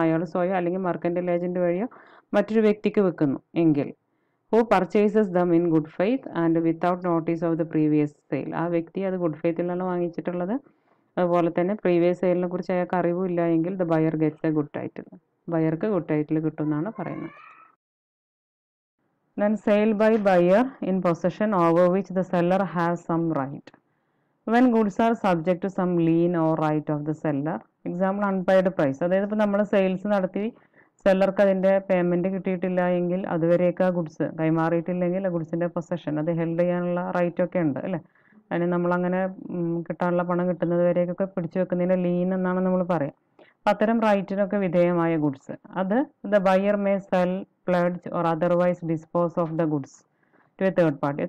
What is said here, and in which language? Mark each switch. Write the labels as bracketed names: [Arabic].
[Malayalam] അയാൾ സ്വയം അല്ലെങ്കിൽ മർക്കൻറ്റൈൽ ഏജൻറ്റ് വഴിയോ മറ്റൊരു വ്യക്തിക്ക് വിൽക്കുന്നു എങ്കിൽ [English] Who purchases them in good faith and without notice of the previous sale. [Malayalam] ആ വ്യക്തി അത് ഗുഡ് ഫെയ്ത്തിലാണ് വാങ്ങിച്ചിട്ടുള്ളത്. അതുപോലെ തന്നെ പ്രീവിയസ് സെയിലിനെ കുറിച്ച് അയാൾക്ക് അറിവില്ല എങ്കിൽ [English] The buyer gets a good title. [Malayalam] ബയർക്ക് good title കിട്ടുമെന്നാണ് പറയുന്നത്. [English] Then sale by buyer in possession over which the seller has some right. When goods are subject to some lien or right of the seller, example unpaid price. [Malayalam] അതായത് ഇപ്പോൾ നമ്മൾ sales നടത്തി സെല്ലർക്ക് അതിൻ്റെ payment കിട്ടിയിട്ടില്ല എങ്കിൽ അതുവരെയൊക്കെ ആ ഗുഡ്സ് കൈമാറിയിട്ടില്ലെങ്കിൽ ആ ഗുഡ്സിൻ്റെ possession അത് ഹെൽഡ് ചെയ്യാനുള്ള റൈറ്റൊക്കെ ഉണ്ട് അല്ലേ. അതിന് നമ്മളങ്ങനെ കിട്ടാനുള്ള പണം കിട്ടുന്നത് വരെയൊക്കെ പിടിച്ചു വെക്കുന്നതിൻ്റെ ലീൻ എന്നാണ് നമ്മൾ പറയുക. അപ്പം അത്തരം റൈറ്റിനൊക്കെ വിധേയമായ ഗുഡ്സ് അത് [English] The buyer may sell, pledge or otherwise dispose of the goods to a third party.